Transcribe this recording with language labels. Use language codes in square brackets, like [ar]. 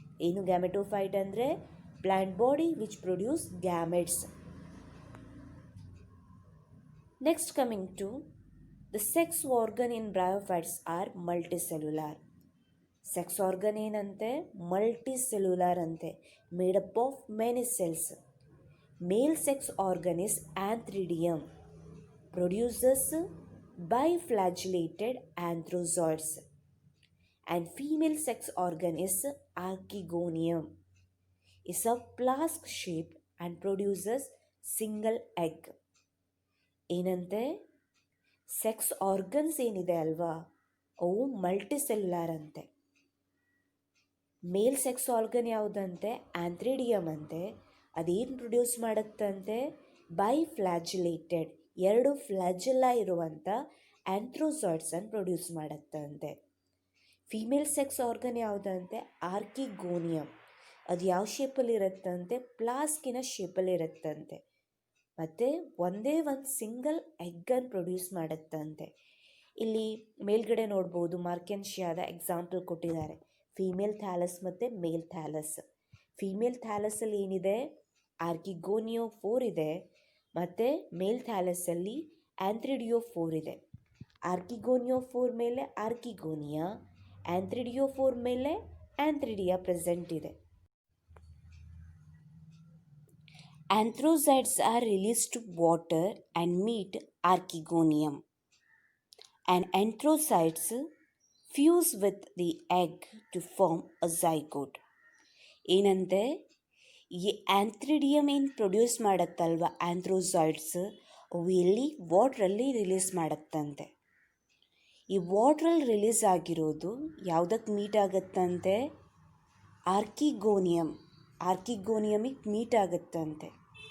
[kn] ಏನು ಗ್ಯಾಮೆಟೋಫೈಟ್ ಅಂದರೆ, [en] Plant body which produce gametes. Next coming to the sex organ in bryophytes are multicellular. [kn] Sex organ ಏನಂತೆ, multicellular ಅಂತೆ, [en] Made up of many cells. Male sex organ is antheridium, produces biflagellated anthrozoids, and female sex organ is archegonium, is of flask shape and produces single egg. [kn] ಏನಂತೆ, sex organs ಏನಿದೆ ಅಲ್ವಾ, ಅವು multicellular ಅಂತೆ. ಮೇಲ್ sex organ ಯಾವುದಂತೆ, ಆಂಥ್ರಿಡಿಯಮ್ ಅಂತೆ. ಅದೇನು produce ಮಾಡುತ್ತಂತೆ, ಬೈಫ್ಲಾಜಿಲೇಟೆಡ್, 2 ಫ್ಲಾಜೆಲ್ಲ ಇರುವಂಥ ಆಂಥ್ರೋಸಾಯ್ಡ್ಸನ್ನು produce ಮಾಡುತ್ತಂತೆ. Female sex organ ಯಾವುದಂತೆ, ಆರ್ಕಿಗೋನಿಯಮ್. ಅದು ಯಾವ ಶೇಪಲ್ಲಿ ಇರುತ್ತಂತೆ, ಪ್ಲಾಸ್ಕಿನ ಶೇಪಲ್ಲಿ ಇರುತ್ತಂತೆ. ಮತ್ತು ಒಂದೇ ಒಂದು ಸಿಂಗಲ್ ಎಗ್ಗನ್ನು ಪ್ರೊಡ್ಯೂಸ್ ಮಾಡುತ್ತಂತೆ. ಇಲ್ಲಿ ಮೇಲ್ಗಡೆ ನೋಡ್ಬೋದು, ಮಾರ್ಕೆನ್ಶಿಯಾದ ಎಕ್ಸಾಂಪಲ್ ಕೊಟ್ಟಿದ್ದಾರೆ, ಫೀಮೇಲ್ ಥ್ಯಾಲಸ್ ಮತ್ತು ಮೇಲ್ ಥ್ಯಾಲಸ್. ಫೀಮೇಲ್ ಥ್ಯಾಲಸಲ್ಲಿ ಏನಿದೆ, ಆರ್ಕಿಗೋನಿಯೋ 4 ಇದೆ, ಮತ್ತು ಮೇಲ್ ಥ್ಯಾಲಸಲ್ಲಿ ಆಂಥ್ರಿಡಿಯೋ 4 ಇದೆ. ಆರ್ಕಿಗೋನಿಯೋ 4 ಮೇಲೆ ಆರ್ಕಿಗೋನಿಯಾ, ಆಂಥ್ರಿಡಿಯೋ 4 ಮೇಲೆ ಆಂಥ್ರಿಡಿಯಾ ಪ್ರೆಸೆಂಟ್ ಇದೆ. [en] Anthrozoids are released to water and meet archegonium, and anthrozoids fuse with the egg to form a zygote. [kn] ಏನಂತೆ, ಈ ಆಂಥ್ರಿಡಿಯಮ್ ಏನು ಪ್ರೊಡ್ಯೂಸ್ ಮಾಡುತ್ತಲ್ವ ಆಂಥ್ರೋಸಾಯ್ಡ್ಸ್, ಅವು ಎಲ್ಲಿ ವಾಟ್ರಲ್ಲಿ ರಿಲೀಸ್ ಮಾಡುತ್ತಂತೆ. ಈ ವಾಟ್ರಲ್ಲಿ ರಿಲೀಸ್ ಆಗಿರೋದು ಯಾವುದಕ್ಕೆ ಮೀಟ್ ಆಗುತ್ತಂತೆ, ಆರ್ಕಿಗೋನಿಯಮಿಗೆ ಮೀಟ್ ಆಗುತ್ತಂತೆ.